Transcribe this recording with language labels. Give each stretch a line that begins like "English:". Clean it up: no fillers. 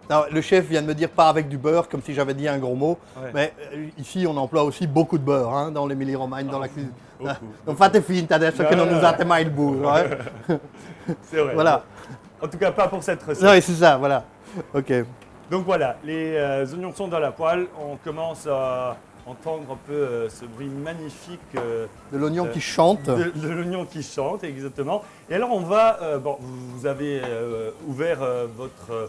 French: Non, le chef vient de me dire pas avec du beurre, comme si j'avais dit un gros mot. Ouais. Mais ici, on emploie aussi beaucoup de beurre hein, dans l'Émilie-Romagne, dans la cuisine. beaucoup.
Italian: Non fate finta adesso che non usate mai il burro.
French: C'est vrai. Voilà. En tout cas, pas pour cette recette. Non, c'est ça, voilà. Ok. Donc voilà, les oignons sont dans la poêle. On commence à entendre un peu ce bruit magnifique De l'oignon qui chante. de l'oignon qui chante, exactement. Et alors on va, vous avez ouvert votre...